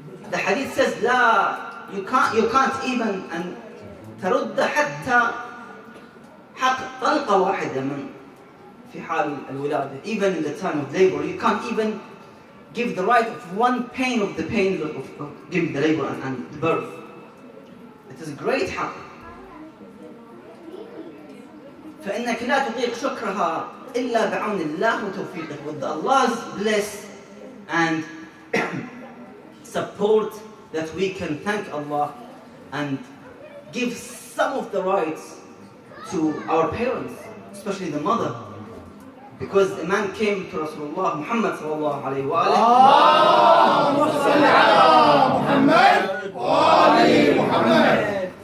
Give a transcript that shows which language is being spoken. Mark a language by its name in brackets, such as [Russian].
[English] The hadith says [Arabic] لا, [English] you can't even [Arabic] أن ترد حتى حق طلقة واحدة من في حال الولادة. [English] Even in the time of labor, you can't even give the right of one pain of the pain of giving the labor and the birth. It is a great حق. [Arabic] فإنك لا تطيق شكرها إلا بعون الله وتوفيقه. [English] With Allah's bless and support that we can thank Allah and give some of the rights to our parents, especially the mother, Because a man came to Rasulullah Muhammad sallallahu alayhi wa alihi.